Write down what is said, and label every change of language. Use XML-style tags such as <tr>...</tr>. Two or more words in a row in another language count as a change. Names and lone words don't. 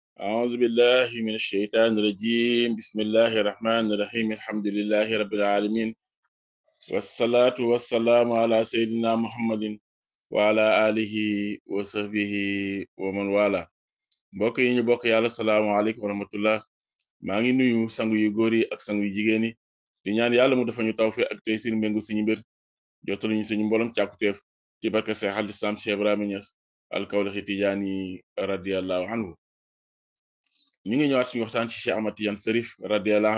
<ar>أعوذ بالله من الشيطان الرجيم بسم الله الرحمن الرحيم الحمد لله رب العالمين والصلاة والسلام على سيدنا محمد وعلى آله وصحبه ومن والاه</ar> <wo>mbokk yi ñu bokk yàlla</wo> <ar>السلام عليكم ورحمة الله</ar> <wo>maa ngi nuyu sangu yu góor yi ak sangu yu jigéen yi di ñaan yàlla mu dafa ñu tawfiq ak tey seen méngu suñu mbir jottalu ñu suñu mboolem càkkuteef ci barke Seex al Islaam Cheikh Ibrahima Niass al-Kawlaxi Tijaani</wo> <ar>رضي الله عنه</ar> <wo>ñu ngi ñëwaat suñu waxtaan ci Cheikh Ahmad Tidiane Cherif radiyallahu</wo>